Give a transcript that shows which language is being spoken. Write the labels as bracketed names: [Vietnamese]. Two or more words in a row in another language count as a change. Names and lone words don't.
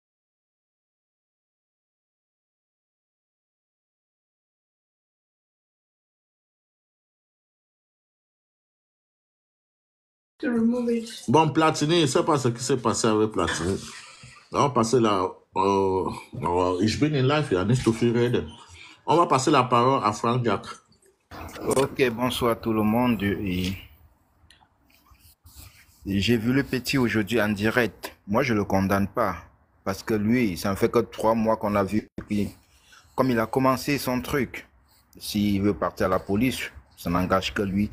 [French] Bon, Platini, je ne sais pas ce qui s'est passé avec Platini. On va passer la... [German] ich bin in live, ja, nicht so viel reden. [French] On va passer la parole à Frank Jack. Ok, bonsoir tout le monde. J'ai vu le petit aujourd'hui en direct. Moi, je le condamne pas. Parce que lui, ça ne fait que 3 mois qu'on a vu. Puis, comme il a commencé son truc, s'il veut partir à la police, ça n'engage que lui.